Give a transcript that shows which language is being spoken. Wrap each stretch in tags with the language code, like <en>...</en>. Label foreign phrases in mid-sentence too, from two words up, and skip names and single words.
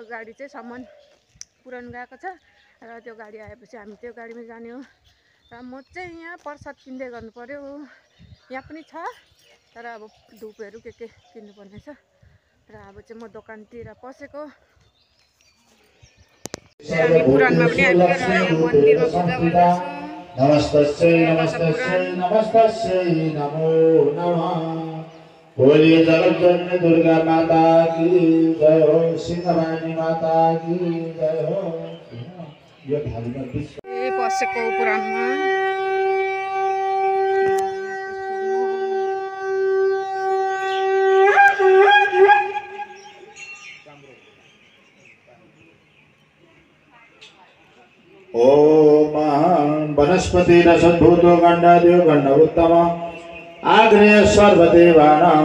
<ne>गाडी चाहिँ सामान पुरानो गएको छ र त्यो गाडी आएपछि हामी त्यो गाडीमा जाने हो र म चाहिँ यहाँ प्रसाद किन्दै गर्नु पर्यो। यहाँ पनि छ तर अब धुपहरू के किन्नुपर्ने छ र अब चाहिँ म दोकानतिर पसेको। हामी पुरानमा पनि आइपुगेर यहाँ मन्दिरमा पूजा गर्दैछौँ।</ne> <sa>नमस्तस्यै नमस्तस्यै नमस्तस्यै नमो नमः।</sa> <hi>बोलिए जगज्जननी दुर्गा माता की जय हो, सिंहवाणी माता की जय हो।</hi> <ne>यो भागमा पसेको पुरानमा</ne> <sa>ओम वनस्पति रसद्भूतो गंडादेव गंड उत्तम आग्नेय सर्वदेवानां</sa>